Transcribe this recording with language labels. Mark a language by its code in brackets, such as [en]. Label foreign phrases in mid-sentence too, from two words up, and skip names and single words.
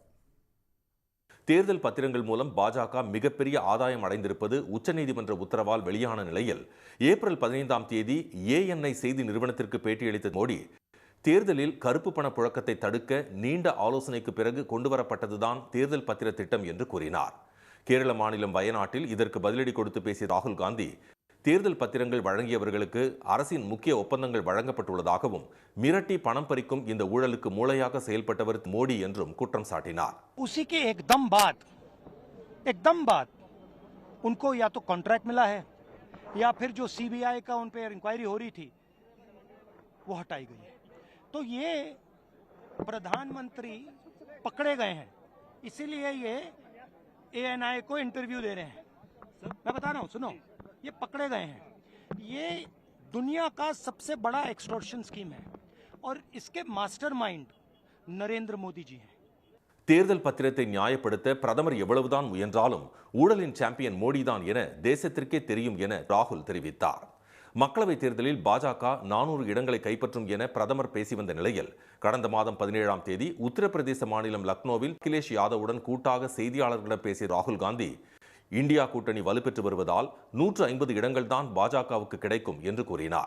[ta] தேர்தல் பத்திரங்கள் மூலம் பாஜக மிகப்பெரிய ஆதாயம் அடைந்திருப்பது உச்சநீதிமன்ற உத்தரவால் வெளியான நிலையில் ஏப்ரல் 15ஆம் தேதி ANI செய்தி நிறுவனத்திற்கு பேட்டியளித்த மோடி, தேர்தலில் கருப்பு பண புழக்கத்தை தடுக்க நீண்ட ஆலோசனைக்கு பிறகு கொண்டுவரப்பட்டதுதான் தேர்தல் பத்திர திட்டம் என்று கூறினார். கேரள மாநிலம் வயநாட்டில் இதற்கு பதிலடி கொடுத்து பேசிய ராகுல் காந்தி, தேர்தல் பத்திரங்கள் வழங்கியவர்களுக்கு அரசின் முக்கிய ஒப்பந்தங்கள் வழங்கப்பட்டுள்ளதாகவும் மிரட்டி பணம் பறிக்கும் இந்த ஊழலுக்கு மூளையாக செயல்பட்டவர் மோடி என்றும் குற்றம் சாட்டினார். [hi] उसी के एकदम बाद उनको या तो कॉन्ट्रैक्ट मिला है या फिर जो CBI का उन पे इंक्वायरी हो रही थी वो हटाई गई है. तो ये प्रधानमंत्री पकड़े गए हैं, इसीलिए ये ANI को इंटरव्यू दे रहे हैं. मैं बता रहा हूँ, सुनो, ये पकड़े गए हैं. ये दुनिया का सबसे बड़ा [en] extortion scheme [hi] है और इसके मास्टरमाइंड नरेंद्र मोदी जी हैं. [ta] தேர்தல் பத்திரத்தை நியாயப்படுத்த பிரதமர் எவ்வளவுதான் முயன்றாலும் ஊழலின் சாம்பியன் மோடிதான் என தேசத்திற்கே தெரியும் என ராகுல் தெரிவித்தார். மக்களவைத் தேர்தலில் பாஜக 400 இடங்களை கைப்பற்றும் என பிரதமர் பேசி வந்த நிலையில் கடந்த மாதம் 17ஆம் தேதி உத்தரப்பிரதேச மாநிலம் லக்னோவில் அகிலேஷ் யாதவுடன் கூட்டாக செய்தியாளர்களிடம் பேசிய ராகுல் காந்தி, இந்தியா கூட்டணி வலுப்பெற்று வருவதால் 150 இடங்கள் தான் பாஜகவுக்கு கிடைக்கும் என்று கூறினார்.